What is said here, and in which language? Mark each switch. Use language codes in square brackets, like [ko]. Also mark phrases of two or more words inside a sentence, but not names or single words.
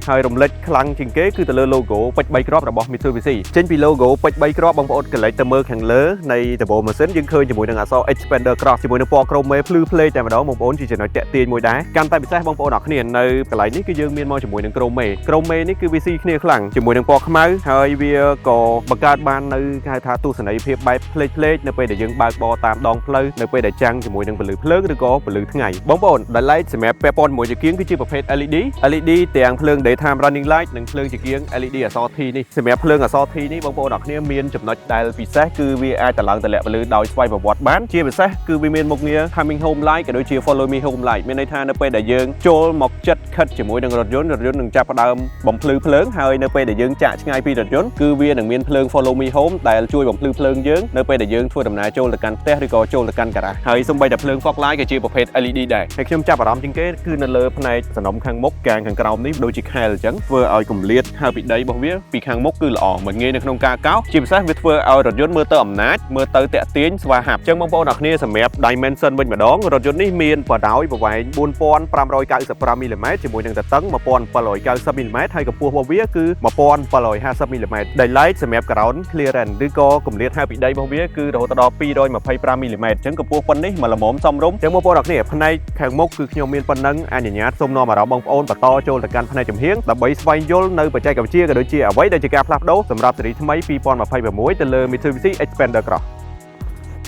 [km] ហើយរំលេចខ្លាំងជាងគេគឺទៅលើ logo ពេជ្រ3គ្រាប់របស់ Mitsubishi ចេញពី logo ពេជ្រ3គ្រាប់បងប្អូនកលែកទៅមើលខាងលើនៃដបូលម៉ាស៊ីនយើងឃើញជាមួយនឹងអក្សរ Xpander Cross ជាមួយនឹងពណ៌ក្រម៉េភ្លឺផ្លេតែម្ដងបងប្អូនជាចំណុចតាក់ទាញមួយដែរកាន់តែពិសេសបងប្អូនអរគ្នានៅកន្លែងនេះគឺយើងមានមកជាមួយនឹងក្រម៉េនេះគឺវាស៊ីគ្នាខ្លាំងជាមួយនឹងពណ៌ខ្មៅហើយវាក៏បង្កើត បាននៅគេហៅថាទស្សនីយភាពបែបផ្លេកនៅពេលដែលយើងបើកបរតាមដងផ្លូវនៅពេលដែលចាំងជាមួយនឹងពន្លឺភ្លើងឬក៏ពន្លឺថ្ងៃបងប្អូនដែល light សម្រាប់ពាក់ព័ន្ធជាមួយជាគៀងគឺជាប្រភេទ LED ទាំងភ្លើង [en] daytime running light [km] និងភ្លើងជាគៀង LED អក្សរ T នេះសម្រាប់ភ្លើងអក្សរ T នេះបងប្អូ នអរគ្នាមានចំណុចដែលពិសេសគឺវាអាចតឡើងទម្លាក់ពន្លឺដោយស្វ័យប្រវត្តិបានជាពិសេសគឺវាមានមុខងារ [en] coming home light [km] ក៏ដូចជា [en] follow me home light [km] មានន័យថានៅពេលដែលយើងចូលមកចិត្តខិតជាមួយនឹងរថយ ន្តនឹងចាប់ផ្ដើមបំភ្លឺភ្លើងហើយនៅពេលដែលយើងចាក់ឆ្ងាយពីរថយន្តគឺវានឹងមានភ្លើង [en] follow me home [km] ដែលជួយបំភ្លឺភ្លើងយើងនៅពេលដែលយើងធ្វើដំណើរចូល ទៅកាន់ផ្ទះឬក៏ចូលទៅកាន់ការ៉ាសហើយសូម្បីតែភ្លើង [en] fog light [km] ក៏ជាប្រភេទ LED ដែរហើយខ្ញុំចាប់អារម្មណ៍ជាងគេគឺនៅលើផ្នែកសំណុំខាងមុខកាងខាងក្រោមនេះដូចជាខែលអញ្ចឹងធ្វើឲ្យគម្លាតហើយពីដីរបស់វាពីខាងមុខគឺល្អមិនងាយនៅក្នុងការកោសជាពិសេសវាធ្វើឲ្យរថយន្តមើលទៅអំណាចមើលទៅតាក់ទាញស្វាហាប់អញ្ចឹងបងប្អូនអរគ្នាសម្រាប់ dimension វិញម្ដងរថយន្តនេះមានបដោយប្រវែង 4595 មីលីម៉ែត្រជាមួយនឹងទទឹង 1790 មីលីម៉ែត្រហើយកម្ពស់របស់វាគឺ 1750 មីលីម៉ែត្រដែល light សម្រាប់ [en] ground clearance [km] ឬក៏គម្លាតហើយពីដីរបស់វាគឺរហូតដល់225 មីលីម៉ែត្រអញ្ចឹងកម្ពស់ប៉ុណ្នេះមកល្មមសមរម្យអញ្ចឹងបងប្អូនអរគ្នាផ្នែកខាងមុខគឺខ្ញុំមានប៉ុណ្ណឹងអនុញ្ញាតសូមនាំអារម្មណ៍បងប្អូនបន្តចូលទៅកាន់ផ្នែកចំហៀងដើម្បីស្វែងយល់នៅបច្ចេកវិទ្យាក៏ដូចជាអ្វីដែលជាការផ្លាស់ប្ដូរសម្រាប់ស៊េរីថ្មី2026ទៅលើ Mitsubishi Xpander Cross ប